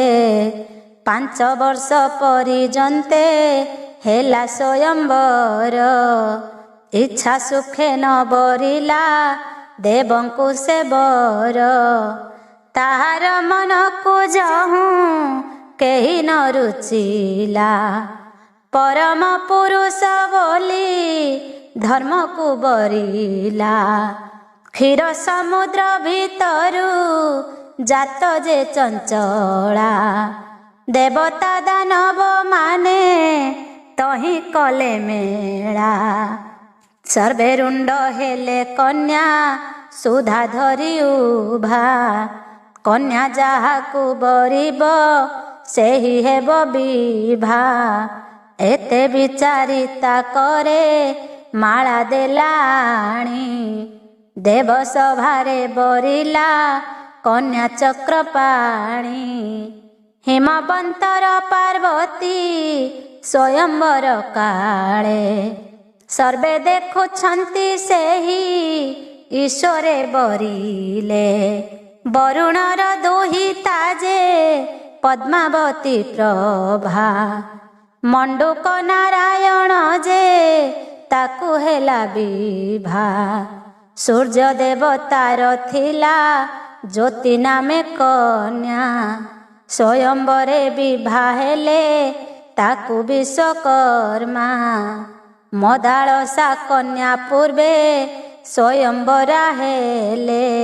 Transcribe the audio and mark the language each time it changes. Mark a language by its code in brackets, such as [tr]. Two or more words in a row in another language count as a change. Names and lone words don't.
[or] 5 ବର୍ଷ ପର୍ଯ୍ୟନ୍ତେ ହେଲା ସ୍ୱୟଂବର, ଇଚ୍ଛା ସୁଖେ ନ ବରିଲା ଦେବଙ୍କୁ ସେ ବର। ତାହାର ମନକୁ ଯହୁଁ କେହି ନ ରୁଚିଲା, ପରମ ପୁରୁଷ ବୋଲି ଧର୍ମକୁ ବରିଲା। କ୍ଷୀର ସମୁଦ୍ର ଭିତରୁ ଜାତ ଯେ ଚଞ୍ଚଳା ଦେବତା ଦାନବ ମାନେ ତହି କଲେ ମେଳା ସର୍ବେ ରୁଣ୍ଡ ହେଲେ କନ୍ୟା ସୁଧା ଧରି ଉଭା କନ୍ୟା ଯାହାକୁ ବରିବ ସେହି ହେବ ବିଭା ଏତେ ବିଚାରିତା କରେ ମାଳା ଦେଲାଣି ଦେବ ସଭାରେ ବରିଲା କନ୍ୟା ଚକ୍ରପାଣି ହିମବନ୍ତର ପାର୍ବତୀ ସ୍ୱୟଂବର କାଳେ ସର୍ବେ ଦେଖୁଛନ୍ତି ସେହି ଈଶ୍ୱରେ ବରିଲେ ବରୁଣର ଦୁହିତା ଯେ ପଦ୍ମାବତୀ ପ୍ରଭା ମଣ୍ଡୂକ ନାରାୟଣ ଯେ ତାକୁ ହେଲା ବିଭା ସୂର୍ଯ୍ୟ ଦେବତାର ଥିଲା ଜ୍ୟୋତି ନାମେ କନ୍ୟା ସ୍ୱୟଂବରେ ବିଭା ହେଲେ ତାକୁ ବିଶ୍ୱକର୍ମା ମଦାଳସା କନ୍ୟା ପୂର୍ବେ ସ୍ୱୟଂବରା ହେଲେ